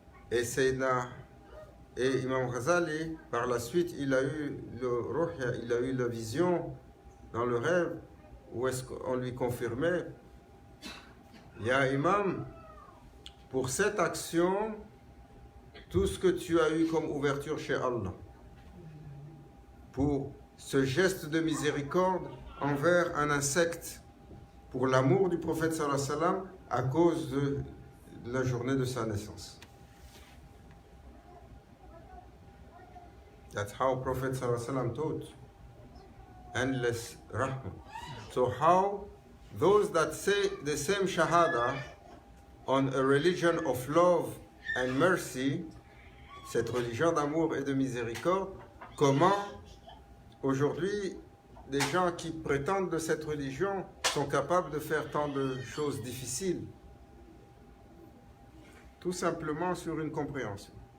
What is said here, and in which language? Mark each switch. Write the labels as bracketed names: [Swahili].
[French] Et Sayyidina et Imam Ghazali, par la suite, il a eu le ruhya, il a eu la vision dans le rêve où est-ce qu'on lui confirmait, Ya Imam, pour cette action, tout ce que tu as eu comme ouverture chez Allah, pour ce geste de miséricorde envers un insecte, pour l'amour du prophète sallallahu alayhi wa sallam, à cause de la journée de sa naissance. [English] That's how Prophet sallallahu alayhi wa sallam taught. Endless rahmah. So how those that say the same shahada on a religion of love and mercy, [French] cette religion d'amour et de miséricorde, comment aujourd'hui des gens qui prétendent de cette religion sont capables de faire tant de choses difficiles, tout simplement sur une compréhension.